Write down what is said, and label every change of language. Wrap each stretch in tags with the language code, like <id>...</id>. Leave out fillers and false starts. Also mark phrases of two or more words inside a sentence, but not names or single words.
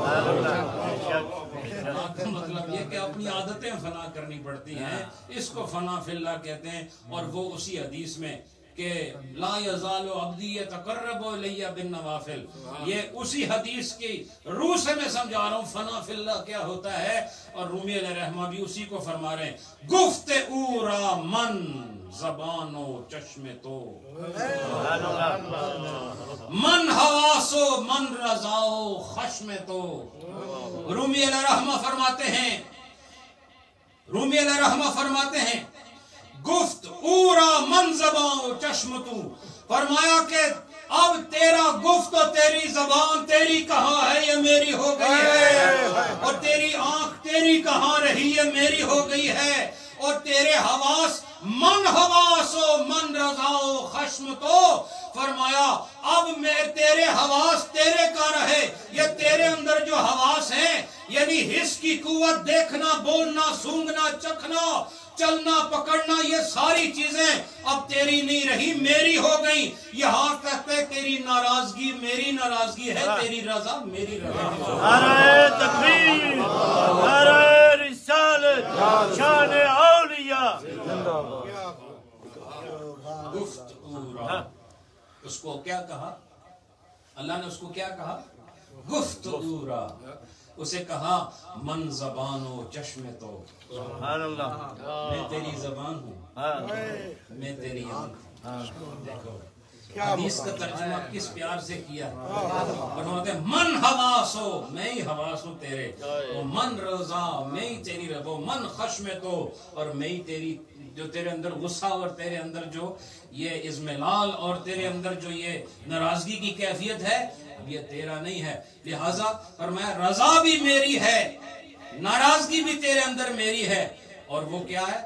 <ur>فنا کا مطلب یہ کہ اپنی عادتیں فنا کرنی پڑتی ہیں، اس کو</ur> <ar>فنا فی اللہ</ar> <ur>کہتے ہیں. اور وہ اسی حدیث میں کہ</ur> <ar>لا یزال عبدی یتقرب الی بالنوافل،</ar> <ur>یہ اسی حدیث کی روح سے میں سمجھا رہا ہوں</ur> <ar>فنا فی اللہ</ar> <ur>کیا ہوتا ہے. اور رومی</ur> <ar>علیہ رحمہ</ar> <ur>بھی اسی کو فرما رہے ہیں،</ur> <fa>گفت او را من زبان و چشم تو، من حواس و من رضا و خشم تو.</fa> <ur>رومی</ur> <ar>علیہ رحمہ</ar> <ur>فرماتے ہیں</ur> <fa>گفت اورا من زبان و چشم تو،</fa> <ur>فرمایا کہ اب تیرا گفت و تیری زبان تیری کہاں ہے یہ میری ہو گئی ہے، اور تیری آنکھ تیری کہاں رہی یہ میری ہو گئی ہے، اور تیرے حواس</ur> <fa>من حواس و من رضا و خشم تو،</fa> <ur>فرمایا اب میں تیرے حواس تیرے کا رہے. یہ تیرے اندر جو حواس ہیں یعنی حس کی قوت، دیکھنا، بولنا، سونگنا، چکھنا، چلنا، پکڑنا، یہ ساری چیزیں اب تیری نہیں رہی میری ہو گئی. یہاں کہتے ہیں تیری ناراضگی میری ناراضگی ہے، تیری رضا میری رضا. نعرہ تکبیر، نعرہ رسالت، شان اولیاء.</ur> <fa>گفت اورا،</fa> <ur>اس کو کیا کہا اللہ نے؟ اس کو کیا کہا؟</ur> <fa>گفت اورا.</fa> <ur>اسے کہا</ur> <fa>من زبان و چشم تو،</fa> <ar>سبحان اللہ.</ar> <ur>میں تیری زبان ہوں، میں تیری آنکھ ہوں. دیکھو حدیث کا ترجمہ کس پیار سے کیا ہے. فرماتے ہیں</ur> <fa>من حواس</fa> <ur>ہو، میں ہی حواس ہوں تیرے، وہ</ur> <fa>من رضا،</fa> <ur>میں ہی تیری رضا، وہ</ur> <fa>من خشم تو،</fa> <ur>اور میں ہی تیری جو تیرے اندر غصہ اور تیرے اندر جو یہ ازملال اور تیرے اندر جو یہ ناراضگی کی کیفیت ہے یہ تیرا نہیں ہے. لہذا فرمایا رضا بھی میری ہے، ناراضگی بھی تیرے اندر میری ہے. اور وہ کیا ہے؟</ur>